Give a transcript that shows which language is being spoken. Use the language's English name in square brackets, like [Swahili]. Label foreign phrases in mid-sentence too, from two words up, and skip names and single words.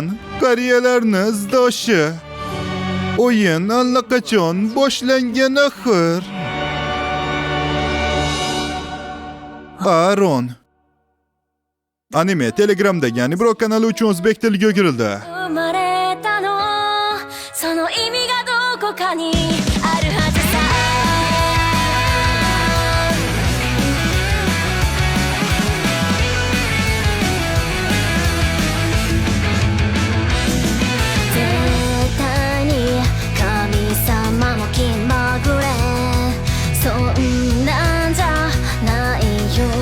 [Uzbek] Qariyalarni izdoshi. O'yin allaqachon boshlangan axir. Aron. Anime Telegramdagi Anibro kanali uchun o'zbek tiliga o'girildi. [Japanese] 生まれたのその意味がどこかにあるはずさ絶対に神様も気まぐれそんなんじゃないよ